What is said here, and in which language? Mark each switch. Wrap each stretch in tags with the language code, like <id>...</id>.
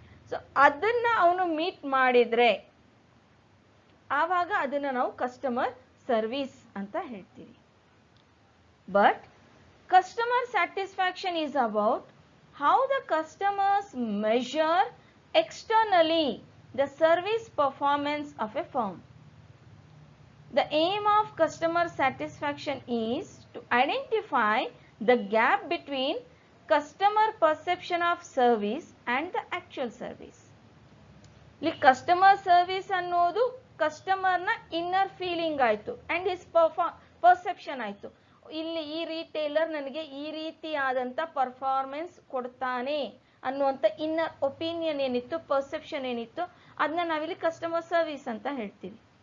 <kn>So ಅದನ್ನ ಅವನು meet ಮಾಡಿದ್ರೆ ಆವಾಗ ಅದನ್ನ ನಾವು ಕಸ್ಟಮರ್ ಸರ್ವಿಸ್ ಅಂತ ಹೇಳ್ತೀವಿ.</kn> <en>But customer satisfaction is about how the customers measure externally the service performance of a firm. The aim of customer satisfaction is to identify the gap between customer perception of service and the actual service.</en> <kn>ಇಲ್ಲಿ customer service ಅನ್ನೋದು ಕಸ್ಟಮರ್ನ inner feeling ಆಯಿತು</kn> <en>and his perception</en> <kn>ಆಯಿತು. ಇಲ್ಲಿ ಈ retailer ನನಗೆ ಈ ರೀತಿಯಾದಂಥ performance ಕೊಡ್ತಾನೆ ಅನ್ನುವಂಥ ಇನ್ನರ್ ಒಪಿನಿಯನ್ ಏನಿತ್ತು, ಪರ್ಸೆಪ್ಷನ್ ಏನಿತ್ತು, ಅದನ್ನ ನಾವಿಲ್ಲಿ ಕಸ್ಟಮರ್ ಸರ್ವಿಸ್ ಅಂತ ಹೇಳ್ತೀವಿ.</kn>